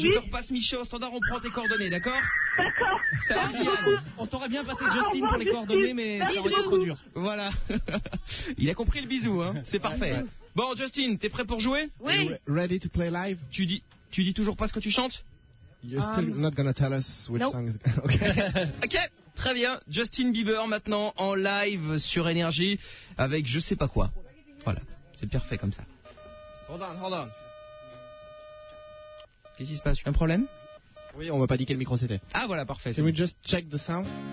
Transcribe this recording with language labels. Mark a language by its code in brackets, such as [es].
[fr] Je te repasse Michel au standard, on prend tes coordonnées, d'accord? D'accord. Salut Diane. On t'aurait bien passé Justin pour les coordonnées, mais ça aurait été trop dur. Voilà. Il a compris le bisou, hein. C'est parfait. Bon, Justin, t'es prêt pour jouer? Oui. [en] Ready to play live? [fr] Tu dis toujours pas ce que tu chantes? [en] You're still not gonna tell us which song is... Ok. [fr] Très bien, Justin Bieber maintenant en live sur Énergie avec je sais pas quoi. Voilà, c'est parfait comme ça. [en] Hold on. [fr] Qu'est-ce qui se passe? Un problème? Oui, on m'a pas dit quel micro c'était. Ah voilà, parfait. [en] Can we just check the sound?